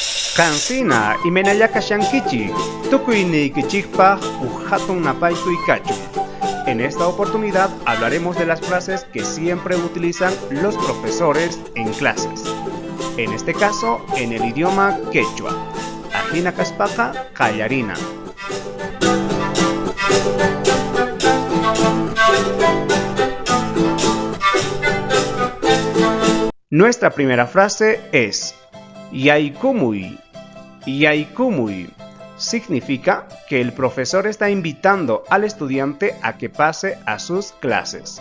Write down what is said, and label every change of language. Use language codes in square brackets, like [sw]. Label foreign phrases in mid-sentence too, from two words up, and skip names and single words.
[qu] Kansina imenayaka shankichi, tukuynikichikpaq hatun napaykuy kachun. [es] En esta oportunidad hablaremos de las frases que siempre utilizan los profesores en clases. En este caso, en el idioma quechua. [qu] Ajina kaspaqa qallarina. [es] Nuestra primera frase es Yaykumuy. Yaykumuy significa que el profesor está invitando al estudiante a que pase a sus clases.